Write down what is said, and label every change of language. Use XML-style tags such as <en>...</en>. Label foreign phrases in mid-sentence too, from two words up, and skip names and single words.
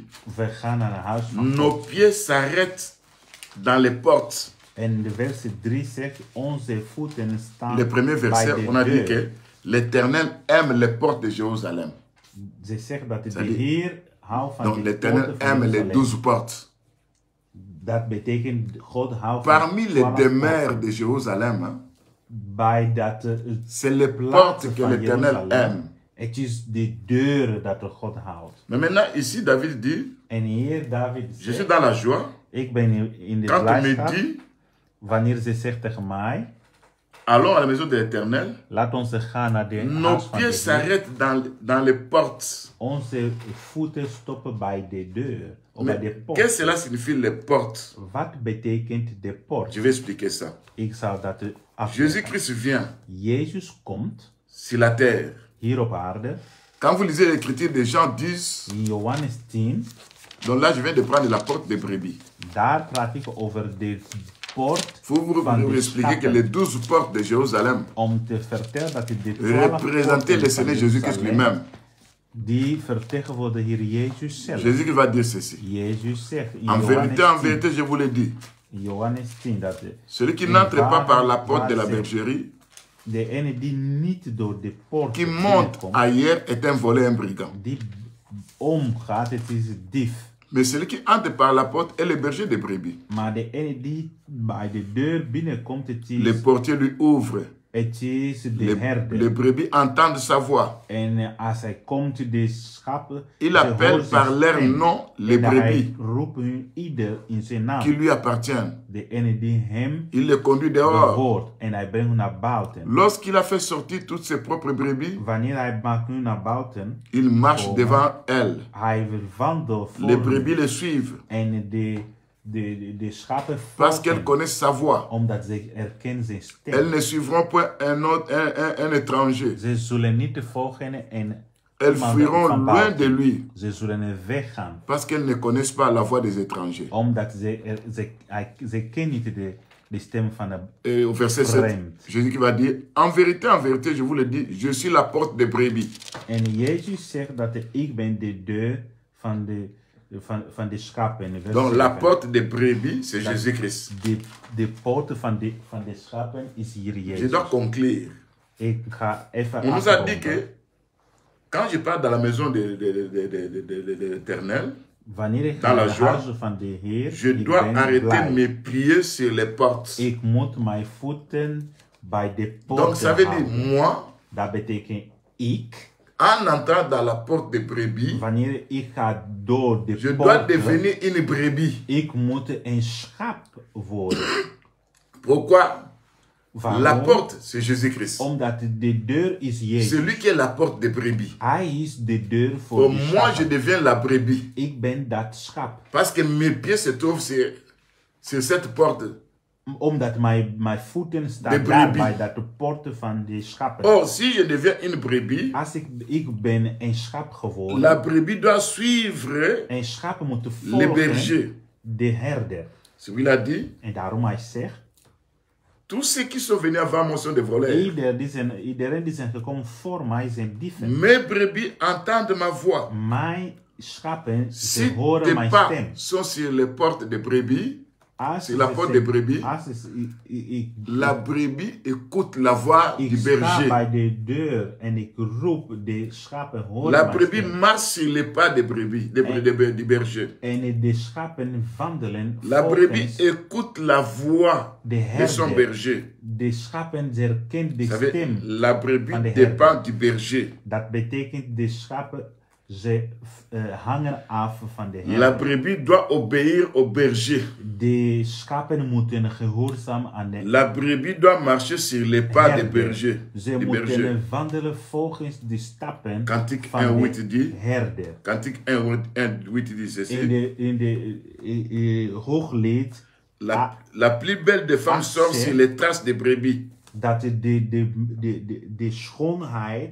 <nl>We gaan naar het huis van</nl> <fr>nos</fr> <nl>God.</nl> <fr>pieds s'arrêtent dans les portes.</fr> <nl>En de verset 3 zegt, onze voeten staan</nl> <fr>Le premier</fr> <nl>bij</nl> <fr>verset,</fr> <nl>de</nl> <fr>on a dit</fr> <nl>deur.</nl> <fr>que l'Éternel aime les portes de Jérusalem.</fr> <nl>Ze zegt dat de</nl> <fr>Ça dit-</fr> <nl>Heer houdt van</nl> <fr>Donc</fr> <nl>de</nl> <fr>l'Éternel</fr> <nl>poorten van</nl> <fr>aime les</fr> <nl>Jeruzalem.</nl> <fr>12 portes.</fr> <nl>Dat betekent God houdt</nl> <fr>Parmi les</fr> <nl>12</nl> <fr>demeures</fr> <nl>poorten.</nl> <fr>de Jérusalem, hein,</fr> <nl>Bij dat</nl> <fr>c'est les portes</fr> <nl>plaatsen</nl> <fr>que</fr> <nl>van</nl> <fr>l'Éternel</fr> <nl>Jeruzalem.</nl> <fr>aime.</fr> <nl>Het is de deuren dat de God houdt.</nl> <fr>Mais maintenant, ici, David dit,</fr> <nl>En hier David</nl> <fr>je suis</fr> <nl>zegt,</nl> <fr>dans la joie.</fr> <nl>ik ben in de</nl> <fr>Quand on me</fr> <nl>blijdschap.</nl> <fr>dit,</fr> <nl>Wanneer ze zegt tegen mij,</nl> <fr>allons à la maison de l'Éternel,</fr> <nl>laat ons gaan naar de</nl> <fr>nos</fr> <nl>huis van de</nl> <fr>pieds</fr> <nl>Heer.</nl> <fr>s'arrêtent dans les portes.</fr> <nl>Onze voeten stoppen bij de deur. Of bij de</nl> <fr>Mais</fr> <nl>poort.</nl> <fr>qu'est-ce que cela signifie, les portes?</fr> <nl>Wat betekent de poort?</nl> <fr>Je vais expliquer ça.</fr> <nl>Ik zal dat afleggen.</nl> <fr>Jésus-Christ vient</fr> <nl>Jezus komt</nl> <fr>sur la terre.</fr> <nl>hier op aarde.</nl> <fr>Quand vous lisez l'écriture, des gens disent,</fr> <nl>In Johannes 10,</nl> <fr>donc là je viens de prendre la porte des brebis.</fr> <nl>daar praat ik over de poort</nl> <fr>Il faut vous</fr> <nl>van de</nl> <fr>expliquer que</fr> <nl>schapen.</nl> <fr>les 12 portes de Jérusalem</fr> <nl>Om te vertellen dat de 12</nl> <fr>représentaient le</fr> <nl>poorten</nl> <fr>Seigneur</fr> <nl>van</nl> <fr>Jésus-Christ</fr> <nl>Jeruzalem,</nl> <fr>lui-même.</fr> <nl>die vertegenwoordigen de Heer Jezus zelf.</nl> <fr>Jésus va dire ceci.</fr> <nl>Jezus zegt in</nl> <fr>En</fr> <nl>Johannes</nl> <fr>vérité, je vous le dis.</fr> <nl>Johannes 10 dat</nl> <fr>Celui qui n'entre pas par la porte de la bergerie,</fr> <nl>de ene die niet door de poort</nl> <fr>qui monte</fr> <nl>binnenkomt,</nl> <fr>ailleurs, est un voleur, un brigand.</fr> <nl>die omgaat, het is een dief.</nl> <fr>Mais celui qui entre par la porte est le berger des brebis.</fr> <nl>Maar de ene die bij de deur binnenkomt,</nl> <fr>Le portier lui ouvre.</fr> <nl>het is de herder.</nl> <fr>Les brebis entendent sa voix.</fr> <nl>En als hij komt, de schapen,</nl> <fr>Il</fr> <nl>ze</nl> <fr>appelle</fr> <nl>horen zijn</nl> <fr>par leur</fr> <nl>stem.</nl> <fr>nom les</fr> <nl>En hij</nl> <fr>brebis</fr> <nl>roept hun ieder in zijn naam.</nl> <fr>qui lui appartiennent.</fr> <nl>De ene die hem</nl> <fr>Il les conduit dehors.</fr> <nl>behoort. En hij brengt hun naar buiten.</nl> <fr>Lorsqu'il a fait sortir toutes ses propres brebis,</fr> <nl>Wanneer hij maakt hun naar buiten,</nl> <fr>il marche devant elles.</fr> <nl>hij wandelt voor</nl> <fr>Les</fr> <nl>hen.</nl> <fr>brebis le suivent</fr> <nl>En de schapen</nl> <fr>parce qu'elles</fr> <nl>volgen,</nl> <fr>connaissent sa voix.</fr> <nl>omdat ze herkennen zijn stem.</nl> <fr>Elles ne suivront point un étranger.</fr> <nl>Ze zullen niet volgen en</nl> <fr>Elles</fr> <nl>iemand</nl> <fr>fuiront</fr> <nl>van</nl> <fr>loin</fr> <nl>buiten.</nl> <fr>de lui</fr> <nl>Ze zullen weggaan,</nl> <fr>parce qu'elles ne connaissent pas la voix des étrangers.</fr> <nl>omdat ze kennen niet de stem van de</nl> <fr>Et au verset 7,</fr> <nl>vreemd.</nl> <fr>Jésus qui va dire, en vérité, je vous le dis, je suis la porte des brebis.</fr> <nl>En Jezus zegt dat ik ben de deur van de schapen. Vers</nl> <fr>Donc la</fr> <nl>7.</nl> <fr>porte des brebis, c'est Jésus-Christ.</fr> <nl>De poorten van de schapen is hier</nl> <fr>Je</fr> <nl>Jezus.</nl> <fr>dois conclure.</fr> <nl>Ik ga even</nl> <fr>On nous a dit</fr> <nl>afronden.</nl> <fr>que quand je pars dans la maison de l'Éternel,</fr> <nl>Wanneer ik</nl> <fr>dans</fr> <nl>ga</nl> <fr>la</fr> <nl>naar de</nl> <fr>joie,</fr> <nl>huizen van de Heer,</nl> <fr>je</fr> <nl>ik</nl> <fr>dois</fr> <nl>ben</nl> <fr>arrêter</fr> <nl>blij.</nl> <fr>mes pieds sur les portes.</fr> <nl>Ik moet mijn voeten bij de</nl> <fr>Donc</fr> <nl>poorten</nl> <fr>ça veut dire,</fr> <nl>houden.</nl> <fr>moi,</fr> <nl>Dat betekent ik,</nl> <fr>en entrant dans la porte des brebis,</fr> <nl>wanneer ik ga door de</nl> <fr>je dois</fr> <nl>poorten,</nl> <fr>devenir une brebis.</fr> <nl>ik moet een schaap worden.</nl> <fr>Pourquoi?</fr> <nl>Waarom?</nl> <fr>La porte, c'est Jésus-Christ.</fr> <nl>Omdat de deur is Jezus.</nl> <fr>C'est lui qui est la porte des brebis.</fr> <nl>Hij is de deur voor</nl> <fr>Pour</fr> <nl>de</nl> <fr>moi, je</fr> <nl>schapen.</nl> <fr>deviens la brebis.</fr> <nl>Ik ben dat schaap.</nl> <fr>Parce que mes pieds se trouvent sur cette porte.</fr> <nl>Omdat mijn voeten</nl> <fr>De</fr> <nl>staan daar</nl> <fr>brebis.</fr> <nl>bij dat de poorten van de schapen.</nl> <fr>Or, si je deviens une brebis,</fr> <nl>Als ik ben een schaap geworden,</nl> <fr>la brebis doit suivre</fr> <nl>een schapen moeten</nl> <fr>le</fr> <nl>volgen</nl> <fr>berger.</fr> <nl>de herder.</nl> <fr>C'est ce qu'il a dit.</fr> <nl>En daarom hij zegt,</nl> <fr>Tous ceux qui sont venus avant moi sont des voleurs.</fr> <nl>iedereen die zijn gekomen voor mij zijn dieven.</nl> <fr>Mes brebis entendent ma voix.</fr> <nl>Mijn schapen, ze</nl> <fr>Si</fr> <nl>horen</nl> <fr>tes</fr> <nl>mijn</nl> <fr>pas</fr> <nl>stem.</nl> <fr>sont sur les portes des brebis,</fr> <nl>Als</nl> <fr>sur la</fr> <nl>ze</nl> <fr>porte</fr> <nl>zijn-</nl> <fr>des brebis,</fr> <nl>als ik</nl> <fr>la brebis écoute la voix du</fr> <nl>sta</nl> <fr>berger.</fr> <nl>bij de deur en ik roep, de schapen horen</nl> <fr>La</fr> <nl>mijn</nl> <fr>brebis</fr> <nl>stem.</nl> <fr>marche sur les pas des brebis, du berger.</fr> <nl>En de schapen wandelen</nl> <fr>La brebis</fr> <nl>volgens écoute la voix de</nl> <fr>de son</fr> <nl>herder.</nl> <fr>berger.</fr> <nl>De schapen herkennen de</nl> <fr>Vous savez,</fr> <nl>stem.</nl> <fr>la brebis</fr> <nl>van de</nl> <fr>dépend du berger.</fr> <nl>Dat betekent de schapen, ze hangen af van de</nl> <fr>La</fr> <nl>herder.</nl> <fr>brebis doit obéir au berger.</fr> <nl>De schapen moeten gehoorzaam aan de</nl> <fr>La brebis doit marcher sur les pas du</fr> <nl>herder.</nl> <fr>berger.</fr> <nl>Ze</nl> <fr>Du berger.</fr> <nl>moeten wandelen volgens de stappen</nl> <fr>Cantique</fr> <nl>van</nl> <fr>1:8 dit,</fr> <nl>de herder.</nl> <fr>Cantique 1:8 dit ceci.</fr> <nl>In de hooglied</nl> <fr>La plus belle des femmes Ah, sort c'est- sur les traces des brebis.</fr> <nl>dat de schoonheid</nl>